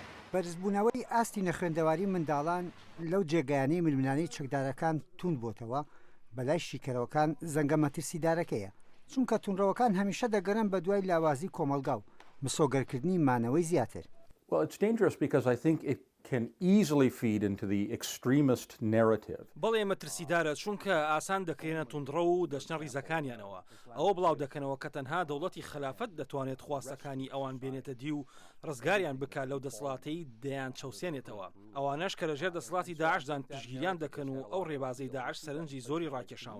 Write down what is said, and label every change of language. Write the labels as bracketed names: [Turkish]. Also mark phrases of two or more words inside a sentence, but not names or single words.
[Central Kurdish] بەرزبوونەوەی ئاستی نەخوێندەواری منداڵان لەو جێگایانەی ململانەی چەکدارەکان توند بۆتەوە بەلای شیکەرەوەکان زەنگە مەترسیدارەکەیە، چونکە توندڕەوەکان هەمیشە دەگەڕن بە دوای لاوازی کۆمەلگا و مسۆگەرکردنی مانەوەی زیاتر. [English] Well, it's dangerous because I think it can easily feed into the extremist narrative. [Central Kurdish] بەڵێ مەترسیدارە چونکە ئاسان دەکەێنە توندڕە و دەچنە ڕیزەکانیانەوە. ئەوە بڵاو دەکەنەوە کە تەنها دەوڵەتی خلافەت دەتوانێت خواستەکانی ئەوان بێنێتە دی و ڕزگاریان بکات لەو دەسەڵاتەی دەیان چەوسێنێتەوە. ئەوانەش کە لەژێر دەسەڵاتی داعشدان پشگیریان دەکەن و ئەو ڕێبازەی داعش سەرنجی زۆری ڕاکێشاون.